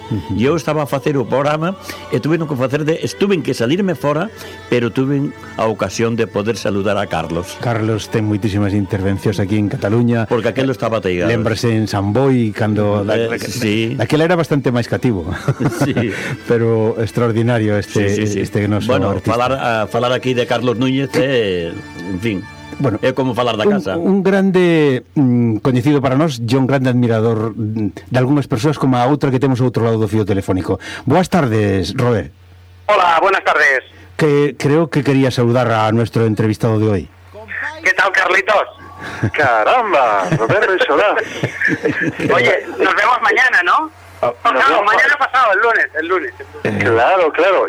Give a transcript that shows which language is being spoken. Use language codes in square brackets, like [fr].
[gl] E eu estaba a facer o programa e estuven que salirme fora, pero tuven a ocasión de poder saludar a Carlos. Carlos ten moitísimas intervencións aquí en Cataluña, porque aquilo estaba teigado. Lembrase en San Boi cando aquel era bastante máis cativo, sí. Pero extraordinario este, sí, sí, sí. Este noso, bueno, artista. Falar aquí de Carlos Núñez, en fin, bueno, é como falar da casa. Un grande coñecido para nós, e un grande admirador de algunhas persoas, como a outra que temos ao outro lado do fío telefónico. Boas tardes, Robert. [es] Hola, buenas tardes. Que creo que quería saludar a nuestro entrevistado de hoy. ¿Qué tal, Carlitos? Caramba, Roberto y Solá. Oye, nos vemos mañana, ¿no? Mañana pasado, el lunes. Claro, claro.